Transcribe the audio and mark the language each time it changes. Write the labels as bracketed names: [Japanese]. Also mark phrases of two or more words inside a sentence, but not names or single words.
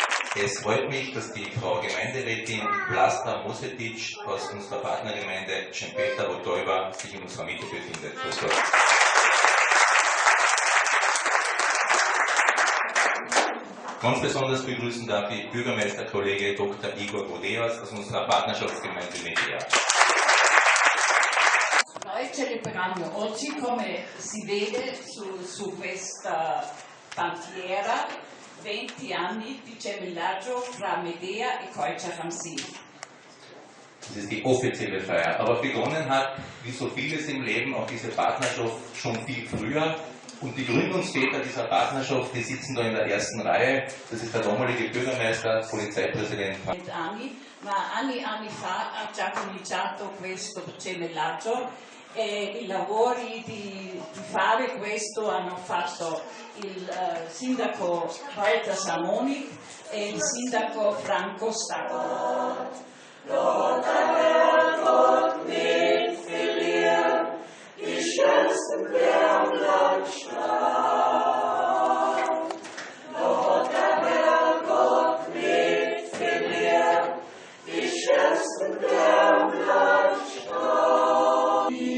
[German] Es freut mich, dass die Frau Gemeinderätin Vlasta Mosetic aus unserer Partnergemeinde Cempeta Otoiva sich in unserer Mitte befindet. Grüß Gott. Ganz besonders begrüßen darf ich Bürgermeisterkollege Dr. Igor Godeas aus unserer Partnerschaftsgemeinde Medea. [Italian] Noi celebriamo oggi, come si vede su questa bandiera, 20 anni di gemellaggio fra Medea e Colcia Ramsin. [German] Das ist die offizielle Feier. Aber begonnen hat, wie so vieles im Leben, auch diese Partnerschaft schon viel früher. Und die Gründungsväter dieser Partnerschaft, die sitzen da in der ersten Reihe. Das ist der damalige Bürgermeister, Polizeipräsident. [Italian] Ma anni fa ha già cominciato questo gemellaggio e i lavori di fare questo hanno fatto il sindaco Walter Samoni e il sindaco Franco Stacco. [German] Die schönsten Berglandstraßen. Dort der Herrgott mit mir, die schönsten Berglandstraßen.